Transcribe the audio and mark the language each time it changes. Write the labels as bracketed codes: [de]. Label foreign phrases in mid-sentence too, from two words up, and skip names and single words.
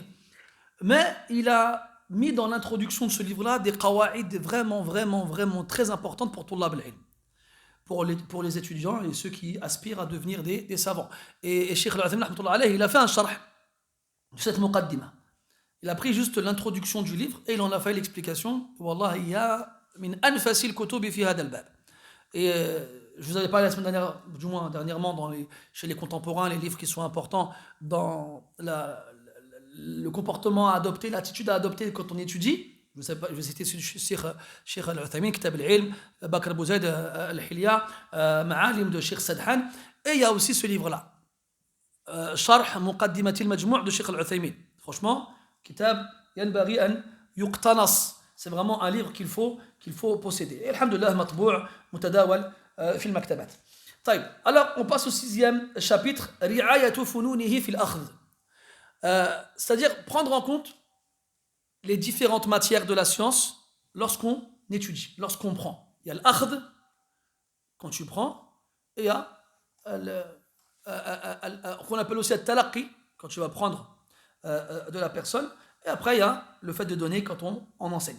[fr] Mais il a mis dans l'introduction de ce livre-là des qawa'id vraiment très importantes pour [ar] طلاب العلم, [fr] pour les étudiants et ceux qui aspirent à devenir des savants. Et Cheikh Al-Uthaymin [ar] رحمة الله عليه, [fr] il a fait un sharh de cette muqaddima. Il a pris juste l'introduction du livre et il en a fait l'explication. [ar] والله, [fr] il y a [ar] من أنفس الكتب في هذا الباب. [fr] Et je vous avais parlé la semaine dernière, du moins dernièrement, chez les contemporains, les livres qui sont importants dans le comportement à adopter, l'attitude à adopter quand on étudie. Je vais citer Cheikh Al-Uthaymin, Kitab al-Ilm, Bakr Abu Zayd al-Hilya, Ma'alim de Cheikh Sadhan. Et il y a aussi ce livre-là, Sharh Muqaddimati al-Majmou' de Cheikh Al-Uthaymin. Franchement, [ar] كتاب ينبغي أن يقتنى. [fr] C'est vraiment un livre qu'il faut posséder. Et alhamdoulilah, [ar] مطبوع متداول في المكتبات. [fr] Alors, on passe au 6e chapitre, [ar] رعاية فنونه في الأخذ. [fr] C'est-à-dire prendre en compte les différentes matières de la science lorsqu'on étudie, lorsqu'on prend. Il y a l'akhd, quand tu prends, et il y a qu'on appelle aussi le talaqi, quand tu vas prendre de la personne, et après il y a le fait de donner quand on enseigne.